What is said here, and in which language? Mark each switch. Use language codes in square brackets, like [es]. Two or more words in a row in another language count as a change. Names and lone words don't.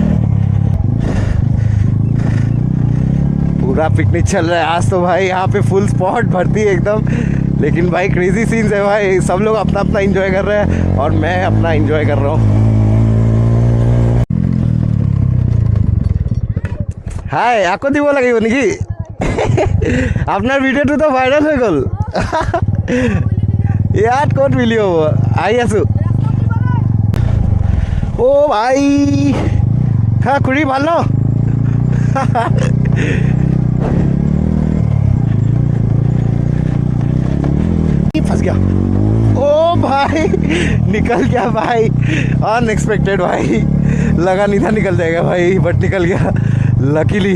[hi] पूरा पिकनिक चल रहा है आज तो भाई, यहाँ पे फुल स्पॉट भरती है एकदम। लेकिन भाई [en] crazy scenes [hi] है भाई, सब लोग अपना अपना एंजॉय कर रहे हैं और मैं अपना एंजॉय कर रहा हूँ। हाय आपको [as] দিব লাগিব নেকি? আপনার ভিডিওটো তো ভাইরাল হৈ গ'ল। ইয়াত ক'ত মিলি হ'ব, আহি আছোঁ। ও ভাই, হ্যাঁ খুৰী ভাল ন? [hi] फंस गया। ओ भाई निकल गया भाई, अनएक्सपेक्टेड भाई, लगा नहीं था निकल जाएगा भाई, बट निकल गया लकीली।